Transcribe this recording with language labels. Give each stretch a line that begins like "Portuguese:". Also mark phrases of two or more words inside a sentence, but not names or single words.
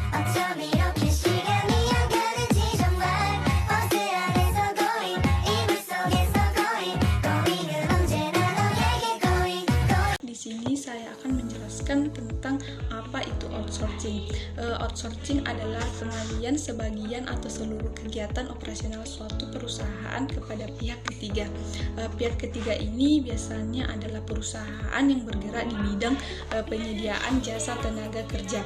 Korean: 어쩜 이렇게 시간이 안 가는지 정말 버스 안에서 going 이불 속에서 going 은 언제나 너에게 going.
Indonesian: Di sini saya akan menjelaskan tentang apa itu outsourcing. Outsourcing adalah pengalihan sebagian atau seluruh kegiatan operasional suatu perusahaan kepada pihak ketiga. Pihak ketiga ini biasanya adalah perusahaan yang bergerak di bidang penyediaan jasa tenaga kerja.